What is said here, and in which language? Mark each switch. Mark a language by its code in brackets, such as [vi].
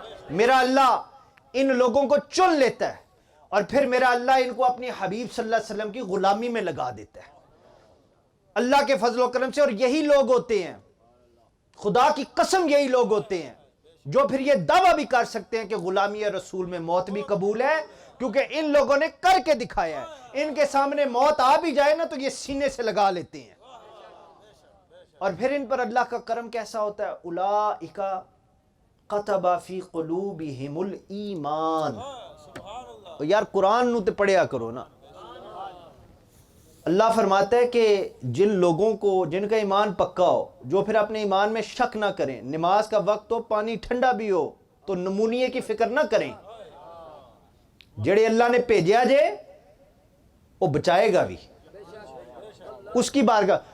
[ur] میرا اللہ ان لوگوں کو چن لیتا ہے اور پھر میرا اللہ ان کو اپنی حبیب صلی اللہ علیہ وسلم کی غلامی میں لگا دیتا ہے اللہ کے فضل و کرم سے. اور یہی لوگ ہوتے ہیں، خدا کی قسم یہی لوگ ہوتے ہیں جو پھر یہ دعویٰ بھی کر سکتے ہیں کہ غلامی رسول میں موت بھی قبول ہے، کیونکہ ان لوگوں نے کر کے دکھایا ہے. ان کے سامنے موت آ بھی جائے نا تو یہ سینے سے لگا لیتے ہیں. اور پھر ان پر اللہ کا کرم کیسا ہوتا ہے؟ [ar] اولئک کتب فی قلوبہم الایمان. [pa] یار قرآن نو تے پڑھیا کرو نا. [ur] اللہ فرماتا ہے کہ جن لوگوں کو جن کا ایمان پکا ہو، جو پھر اپنے ایمان میں شک نہ کریں، نماز کا وقت ہو پانی ٹھنڈا بھی ہو تو نمونیے کی فکر نہ کریں. [pa] جڑے اللہ نے بھیجیا جے وہ بچائے گا بھی اس کی بارگاہ.